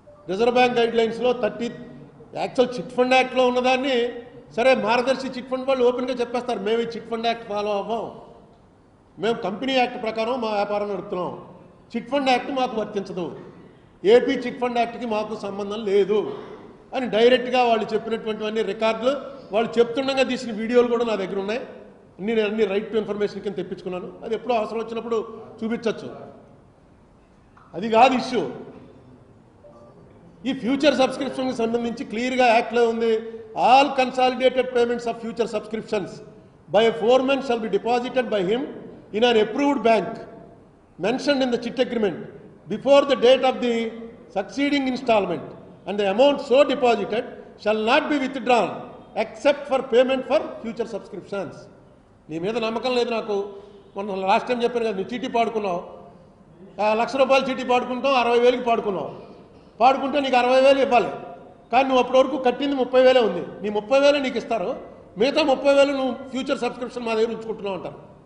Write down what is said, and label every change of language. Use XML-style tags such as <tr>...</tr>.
<te>Reserve bank గైడ్లైన్స్లో actual chit fund యాక్ట్లో ఉన్నదాన్ని సరే మార్గదర్శి చిట్ ఫండ్ వాళ్ళు ఓపెన్గా చెప్పేస్తారు, మేము ఈ చిట్ ఫండ్ యాక్ట్ ఫాలో అవ్వం, మేము కంపెనీ యాక్ట్ ప్రకారం మా వ్యాపారం నడుపుతున్నాం, చిట్ ఫండ్ యాక్ట్ మాకు వర్తించదు, ఏపీ చిట్ ఫండ్ యాక్ట్కి మాకు సంబంధం లేదు అని డైరెక్ట్గా వాళ్ళు చెప్పినటువంటివన్నీ రికార్డులు, వాళ్ళు చెప్తుండగా తీసిన వీడియోలు కూడా నా దగ్గర ఉన్నాయి. నేను రైట్ టు ఇన్ఫర్మేషన్ కింద తెప్పించుకున్నాను. అది ఎప్పుడో అవసరం వచ్చినప్పుడు చూపించవచ్చు. అది కాదు ఇష్యూ. ఈ ఫ్యూచర్ సబ్స్క్రిప్షన్కి సంబంధించి క్లియర్గా యాక్ట్లో ఉంది,</te> <en>All consolidated payments of future subscriptions by a foreman shall be deposited by him in an approved bank mentioned in the chit agreement before the date of the succeeding installment, and the amount so deposited shall not be withdrawn except for payment for future subscriptions.</en> <te>నీ మీద నమ్మకం లేదు నాకు. మొన్న last time చెప్పాను కదా, నువ్వు చీటీ పాడుకున్నావు, ₹1,00,000 చీటీ పాడుకుంటావు, 60,000కి పాడుకున్నావు. పాడుకుంటే నీకు 60,000 ఇవ్వాలి, కానీ నువ్వు అప్పటి వరకు కట్టింది 30,000 ఉంది. నీ 30,000 నీకు ఇస్తారు, మిగతా 30,000 నువ్వు ఫ్యూచర్ సబ్స్క్రిప్షన్ మా దగ్గర ఉంచుకుంటున్నావు అంటారు.</te>